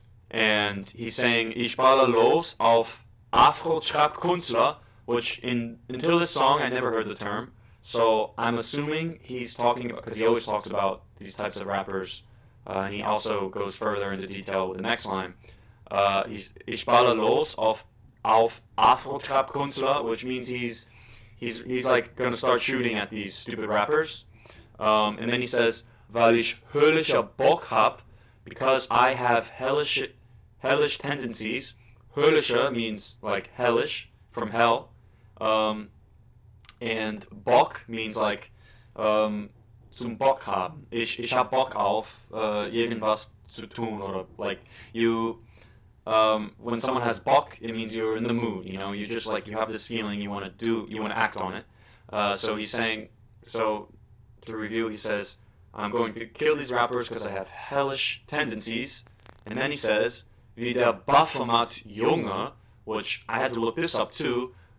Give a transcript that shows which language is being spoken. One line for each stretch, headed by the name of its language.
English: And he's saying
German: Ich baller los auf Afro-Trap-Künstler,
English: which until this song I never heard the term. So I'm assuming he's talking about, because he always talks about these types of rappers, and he also goes further into detail with the next line.
German: Ich baller los auf Afro-Trap-Künstler,
English: which means he's like gonna start shooting at these stupid rappers. And then he says,
German: weil ich höllischer Bock hab,
English: because I have hellish tendencies. Höllischer means like hellish, from hell. And Bock means like
German: zum Bock haben. Ich hab Bock auf irgendwas zu tun,
English: or like you. When someone has Bock, it means you're in the mood. You know, you just like you have this feeling you want to act on it. So he's saying, so to review, he says, I'm going to kill these rappers because I have hellish tendencies. And then he says,
German: wie der Baphomet Junge,
English: which I had to look this up too.